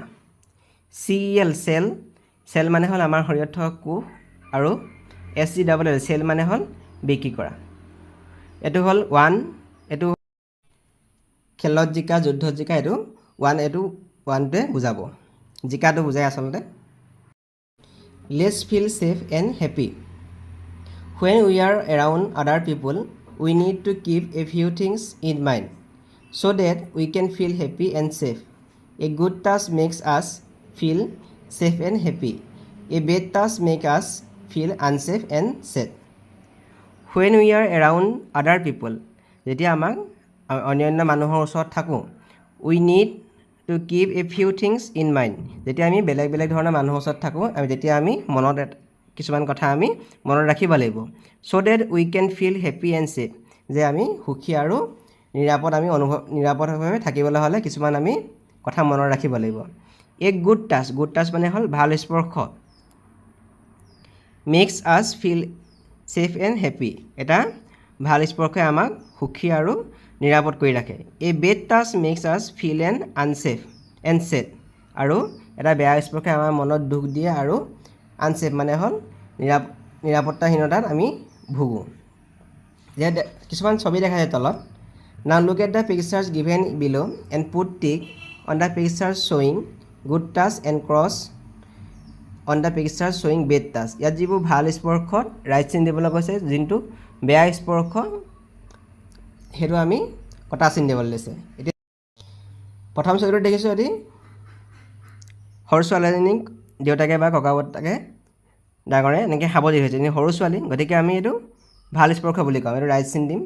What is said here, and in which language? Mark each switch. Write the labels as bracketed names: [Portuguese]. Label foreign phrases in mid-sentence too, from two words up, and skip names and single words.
[Assamese] চি ই এল চেল, চেল মানে হ'ল আমাৰ শৰীৰত থকা কোষ, আৰু এছ জি ডাবল এল চেল মানে হ'ল বিক্ৰী কৰা। এইটো হ'ল ওৱান, এইটো খেলত জিকা, যুদ্ধত জিকা, এইটো ওৱান, এইটো ওৱানটোৱে বুজাব, জিকাটো বুজায় আচলতে। [English] Let's feel safe and happy. When we are around other people, we need to keep a few things in mind so that we can feel happy and safe. A good touch makes us feel safe and happy. A bad touch makes us feel unsafe and sad. When we are around other people, [Assamese] যেতিয়া আমাক অন্যান্য মানুহৰ ওচৰত থাকোঁ, [English] we need to keep a few things in mind. [Assamese] যেতিয়া আমি বেলেগ বেলেগ ধৰণৰ মানুহৰ ওচৰত থাকোঁ, তেতিয়া আমি মনত কিছুমান কথা আমি মনত ৰাখিব লাগিব। [English] so that we can feel happy and safe, [Assamese] যে আমি সুখী আৰু নিৰাপদভাৱে থাকিবলৈ হ'লে কিছুমান আমি কথা মনত ৰাখিব লাগিব। এক [English] good touch, good touch [Assamese] মানে হ'ল ভাল স্পৰ্শ। [English] makes us feel safe and happy, [Assamese] এটা ভাল স্পৰ্শই আমাক সুখী আৰু নিৰাপদ কৰি ৰাখে। [English] a bad touch makes us feel unsafe and sad, [Assamese] আৰু এটা বেয়া স্পৰ্শই আমাৰ মনত দুখ দিয়ে, আৰু আনছেফ মানে হ'ল নিৰাপত্তাহীনতাত আমি ভুগোঁ। যে কিছুমান ছবি দেখা যায় তলত। [English] now look at the pictures given below and put tick on the pictures showing good touch and cross on the picture showing bad touch. [Assamese] ইয়াত যিবোৰ ভাল স্পৰ্শত [English] right sign [Assamese] দিবলৈ কৈছে, যোনটো বেয়া স্পৰ্শ সেইটো আমি কটা চিন দিবলৈ দিছে। এতিয়া প্ৰথম ছবিটো দেখিছোঁ, এটি সৰু ছোৱালীজনীক দেউতাকে বা ককাবতাকে ডাঙৰে এনেকৈ সাৱটি হৈছে, এনে সৰু ছোৱালী, গতিকে আমি এইটো ভাল স্পৰ্শ বুলি কওঁ, এইটো [English] right sign [Assamese] দিম।